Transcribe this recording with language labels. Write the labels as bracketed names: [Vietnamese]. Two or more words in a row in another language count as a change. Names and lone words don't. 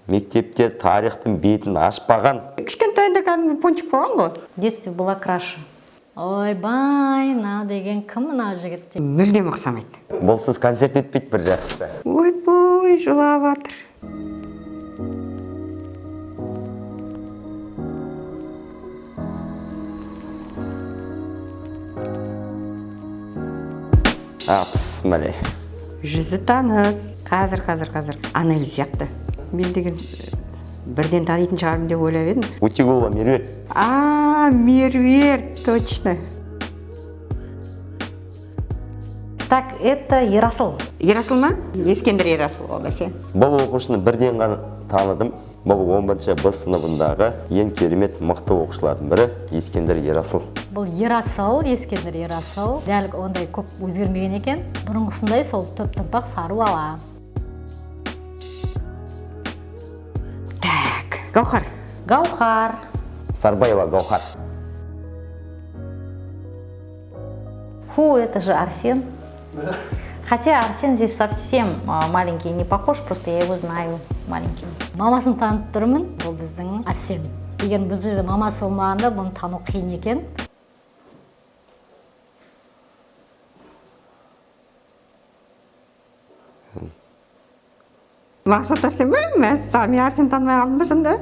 [Kazakh] Мектепте тарихтың бетін ашпаған. Кішкентайда кәдімгі пончик болған ғой. [Russian] В детстве была краше. [Kazakh] Ойбай, мынау деген кім мынау жігіт деп. Мүлдем ұқсамайды. Болсыз концерт өтпейді бір жақсысы. Ойбой, жылап жатыр. Апс, мәле. Жүзі таныс. Қазір. Анель сияқты. Мен деген бірден танитын шығармын деп ойлап едім. Утигулова Меруерт. Меруерт, [Russian] точно. Так, это Ерасыл. [Kazakh] Ерасыл ма? Ескендір Ерасыл ол бәсе. Бұл оқушыны бірден ғана таныдым. Бұл 11-ші Б сыныбындағы ең керемет мықты оқушылардың бірі Ескендір Ерасыл. Бұл Ерасыл, Ескендір Ерасыл. Дәл ондай көп өзгермеген екен. Бұрынғысындай сол төп-төмпақ сары бала. Так, Гаухар. Гаухар. Сарбаева Гаухар. [Russian] Фу, это же Арсен. Хотя Арсен здесь совсем маленький, не похож, просто я его знаю маленьким. [Kazakh] Мамасын танып тұрмын, бұл біздің Арсен. Егер бұл жерде мамасы болмағанда, бұны тану қиын екен. Мақсат Арсен ба? Мен Арсен танымай қалдым ба сонда?